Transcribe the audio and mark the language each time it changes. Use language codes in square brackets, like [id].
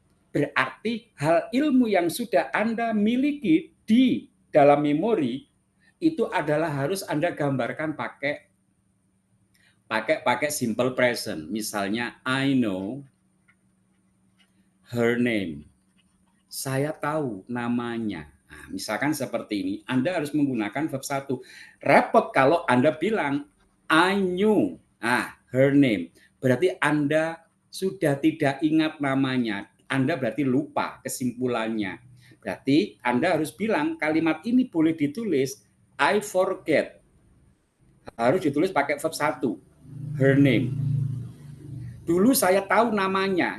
[id] Berarti hal ilmu yang sudah Anda miliki di dalam memori itu adalah harus Anda gambarkan pakai simple present. Misalnya [en] I know her name. [id] Saya tahu namanya. Nah, misalkan seperti ini, Anda harus menggunakan verb 1. Repot kalau Anda bilang [en] I knew her name. [id] Berarti Anda sudah tidak ingat namanya. Anda berarti lupa kesimpulannya. Berarti Anda harus bilang kalimat ini boleh ditulis [en] I forget. [id] Harus ditulis pakai verb 1. [en] Her name. [id] Dulu saya tahu namanya.